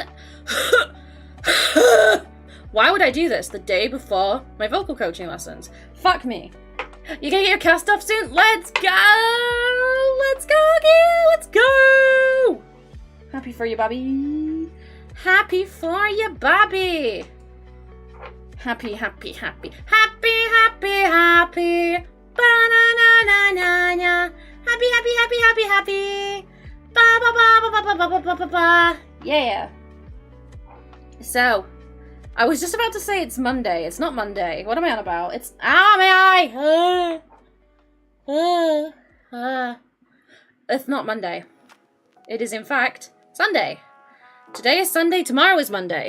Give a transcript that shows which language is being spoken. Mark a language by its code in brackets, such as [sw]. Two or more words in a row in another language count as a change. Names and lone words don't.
[en] Why would I do this the day before my vocal coaching lessons? Fuck me. You gonna get your cast off soon? Let's go! Let's go, Gil! Let's go! Happy for you, Bobby. Happy for you, Bobby. Happy. Happy. Ba-na-na-na-na-na. Happy. Ba-ba-ba-ba-ba-ba-ba-ba-ba. Yeah. So, I was just about to say it's Monday. It's not Monday. What am I on about? It's... It's not Monday. It is, in fact, Sunday. Today is Sunday. Tomorrow is Monday.